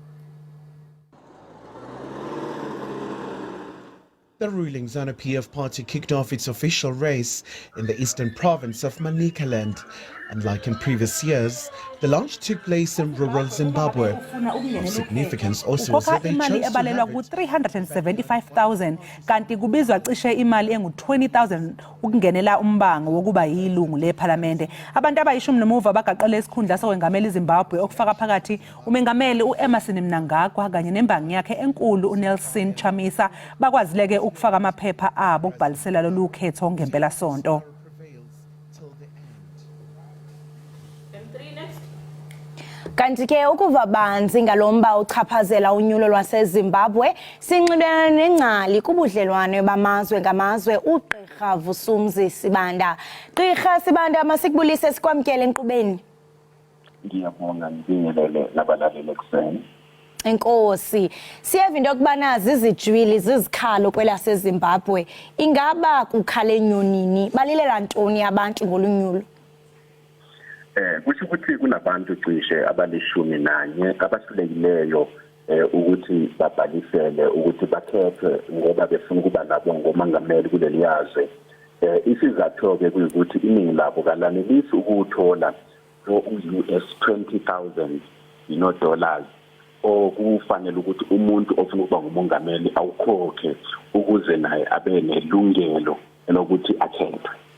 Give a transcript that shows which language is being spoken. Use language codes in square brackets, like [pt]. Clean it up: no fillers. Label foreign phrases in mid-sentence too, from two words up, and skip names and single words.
[en] The ruling ZANU-PF party kicked off its official race in the eastern province of Manicaland. And like in previous years, the launch took place in rural Zimbabwe. Of significance also was that they chose to have it. [zu] 375,000 kanti kubizwa cishe imali engu-20,000 ukungenela umbango wokuba yilungu leParlamente. Abantu abayishumi nomuva bagaqele isikhundla sokwengamela iZimbabwe okufaka phakathi umengameli uEmerson Mnangagwa kanye nembangi yakhe enkulu uNelson Chamisa bakwazileke ukufaka amaphepha abo ukubhalisela lolu khetho ngempela sonto. [xh] Kanti ke ukuva banzi ngalomba uchaphazela unyulo lwaseZimbabwe sinxibelelana nengcali kubudlelwane bamazwe ngamazwe uGqirha Vusumuzi Sibanda. Gqirha Sibanda masikubulise sikwamkele enkqubeni. [nd] Ngiyabonga ngibingelele nabalaleli ekseni. [xh] Enkosi siyeva into yokubana zizijwili zizikhalo kwelaseZimbabwe ingaba kukhale nyonini balilela ntoni abantu ngolunyulo? [nd] Kusho ukuthi kunabantu cishe abalishumi nanye abahlulekileyo ukuthi babhalisele ukuthi bakhethwe ngoba befuna ukuba nabo ngomangameli kuleli yazwe. Isizathu ke kuyikuthi iningi labo kalanelisi ukuthola US 20,000 dollars okufanele ukuthi umuntu ofuna ukuba ngumongameli awukhokhe ukuze naye abe nelungelo lokuthi akhethwe.